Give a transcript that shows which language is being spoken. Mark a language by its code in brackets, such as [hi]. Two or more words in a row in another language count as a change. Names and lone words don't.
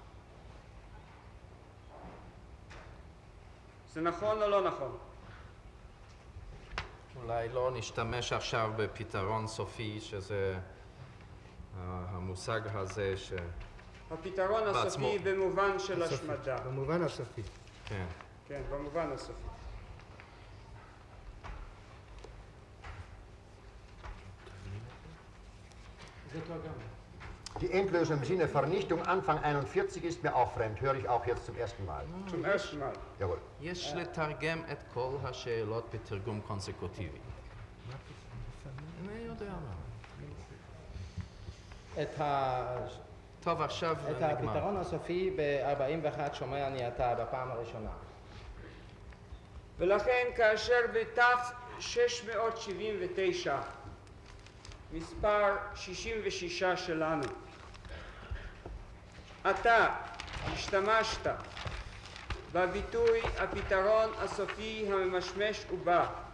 [he] זה נכון או לא נכון? אולי לא נשתמש עכשיו בפתרון סופי, שזה המושג הזה ש... הפתרון הסופי במובן של השמדה. במובן הסופי. כן. כן, במובן הסופי. [de] Die Endlösung im Sinne Vernichtung Anfang 41 ist mir auch fremd, höre ich auch jetzt zum ersten Mal. zum ersten Mal. Jawohl. [he] יש לתרגם את כל השאלות בתרגום קונסקוטיבי. אני יודע מה. טוב, עכשיו את נגמר. הפתרון הסופי ב-41 שומע אני עתה בפעם הראשונה. ולכן כאשר ב-679, מספר 66 שלנו, אתה השתמשת בביטוי הפתרון הסופי הממשמש ובא